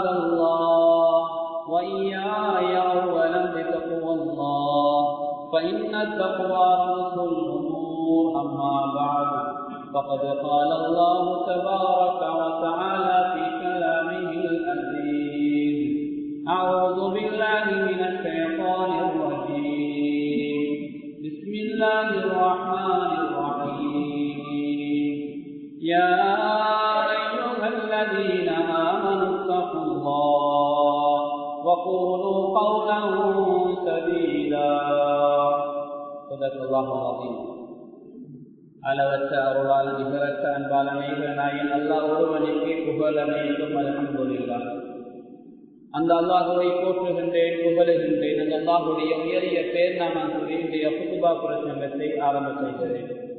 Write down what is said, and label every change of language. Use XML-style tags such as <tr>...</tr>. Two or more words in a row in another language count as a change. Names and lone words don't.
<ar>الله وإياي أولا بتقوى الله فإن التقوى رأس الأمور أما بعد فقد قال الله تبارك وتعالى في كلامه العزيز أعوذ بالله من الشيطان الرجيم بسم الله الرحمن الرحيم يا أيها الذين آمنوا اتقوا الله وقولوا قولا سديدا صدق الله العظيم</ar> <ta>அளவற்ற அருளால் நிகரற்ற அன்பால் அனைவனாயின் அல்லாஹ் ஒருவனுக்கே புகழ் அனைத்தும்</ta> <ar>அல்ஹம்துலில்லாஹ்.</ar> <ta>அந்த அல்லாஹுவை போற்றுகின்றேன், புகழுகின்றேன். அந்த அல்லாஹுடைய உயரிய பேர் நான் கூறிய குதுபா பிரசங்கத்தை ஆரம்ப செய்கிறேன்.</ta>